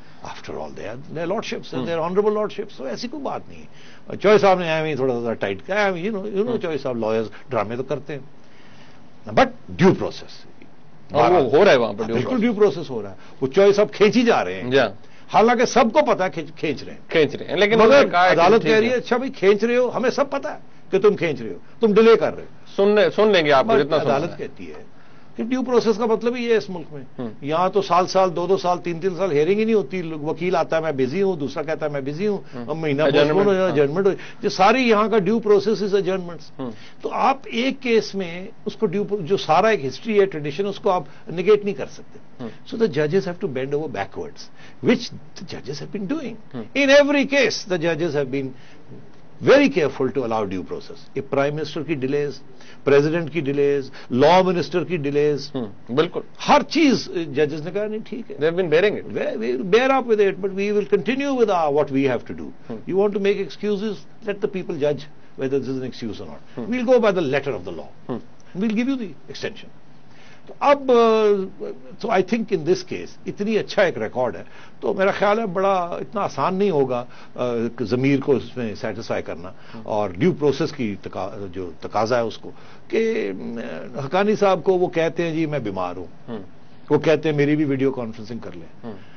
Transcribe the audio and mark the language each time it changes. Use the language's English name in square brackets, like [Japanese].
[English] after all the lordships, the honourable lordships, [Urdu] تو ایسی کوئی بات نہیں ہے. چوہے صاحب نے ایویں تھوڑا سا ٹائٹ کیا, چوہے صاحب لائرز ڈرامے تو کرتے ہیں, بٹ ڈیو پروسیس ہو رہا ہے وہاں پر, بالکل ڈیو پروسیس ہو رہا ہے. وہ چوہے صاحب کھینچی جا رہے ہیں, حالانکہ سب کو پتا ہے کھینچ رہے ہیں, لیکن عدالت کہہ رہی ہے اچھا بھائی کھینچ رہے ہو, ہمیں سب پتا ہے کہ تم کھینچ رہے ہو, تم ڈیلے کر رہے ہو, سن لیں گے آپ. عدالت کہتی ہے کہ ڈیو پروسیس کا مطلب ہی ہے اس ملک میں. یہاں تو سال 2 سال 3 سال ہیئرنگ ہی نہیں ہوتی. وکیل آتا ہے میں بزی ہوں, دوسرا کہتا ہے میں بزی ہوں, مہینہ ایڈجرنمنٹ ہو. یہ ساری یہاں کا [English] Due process is adjournments. [Urdu] تو آپ ایک کیس میں اس کو جو سارا ایک ہسٹری ہے, ٹریڈیشن, اس کو آپ نگیٹ نہیں کر سکتے. [English] سو دا ججز have to band over backwards, وچ دا ججز have been doing. In every case the ججز have been very careful to allow due process. [Urdu] یہ پرائم منسٹر کی ڈیلیز, پریزیڈنٹ کی ڈیلیز, لا منسٹر کی ڈیلیز, بالکل ہر چیز ججز نے کہا نہیں ٹھیک ہے, [English] they have been bearing it, bear up with it, but we will continue with what we have to do. You want to make excuses, let the people judge whether this is an excuse or not. We'll go by the letter of the law. We'll give you the extension. [Urdu] تو اب تو [English] I think in this case [Urdu] اتنی اچھا ایک record ہے, تو میرا خیال ہے بڑا اتنا آسان نہیں ہوگا ضمیر کو اس میں سیٹسفائی کرنا, اور ڈیو پروسیس کی جو تقاضا ہے اس کو, کہ حقانی صاحب کو وہ کہتے ہیں جی میں بیمار ہوں, وہ کہتے ہیں میری بھی ویڈیو کانفرنسنگ کر لیں.